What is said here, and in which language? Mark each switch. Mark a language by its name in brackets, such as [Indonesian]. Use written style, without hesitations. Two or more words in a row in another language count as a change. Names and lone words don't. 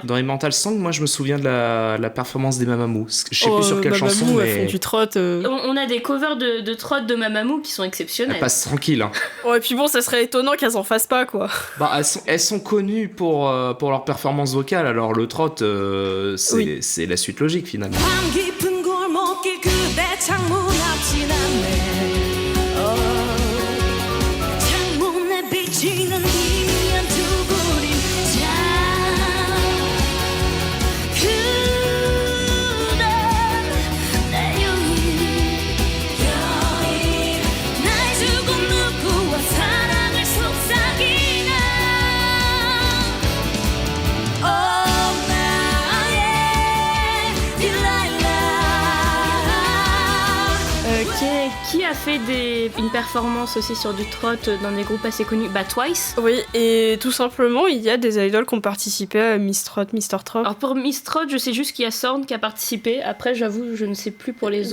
[French] Dans Immortal Song, moi je me souviens de la performance des Mamamoo. Je sais plus sur quelle Mamamoo, chanson, mais elles font du trot. On a des covers de trot de Mamamoo qui sont exceptionnelles. elles passent tranquille. Hein. Ouais, et puis bon, ça serait étonnant qu'elles en fassent pas, quoi. Bah, elles sont connues pour leur performance vocale, alors le trot, c'est la suite logique finalement. [Korean] 밤 깊은 골목길 그대 창문 앞 지났네 창문에 비치는 희미한 두 그림자 그대 내 여인 날 주고 누구와 사랑을 속삭이나 나의 딜라일라 [French] Qui a fait une performance aussi sur du trot dans des groupes assez connus? Bah Twice. Oui, et tout simplement, il y a des idoles qui ont participé à Miss Trot, Mr. Trot. Alors pour Miss Trot, je sais juste qu'il y a Sorn qui a participé. Après, j'avoue, je ne sais plus pour les